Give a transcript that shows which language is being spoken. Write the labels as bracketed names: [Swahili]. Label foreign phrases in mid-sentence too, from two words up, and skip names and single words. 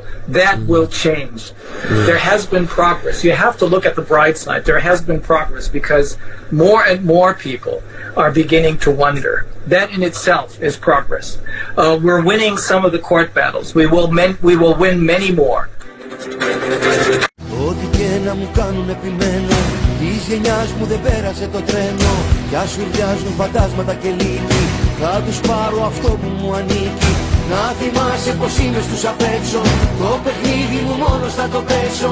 [English] That will change. There has been progress. You have to look at the bright side. There has been progress because more and more people are beginning to wonder. That in itself is progress. We're winning some of the court battles. We will win many more. [Greek] Ό,τι και να μου κάνουν επιμένω, της γενιάς μου δεν πέρασε το τρένο. Κι ας ουρλιάζουν φαντάσματα και λύκοι, θα τους πάρω αυτό που μου ανήκει. Να θυμάσαι πως είμαι στους απ' έξω, το παιχνίδι μου μόνος θα το πέσω.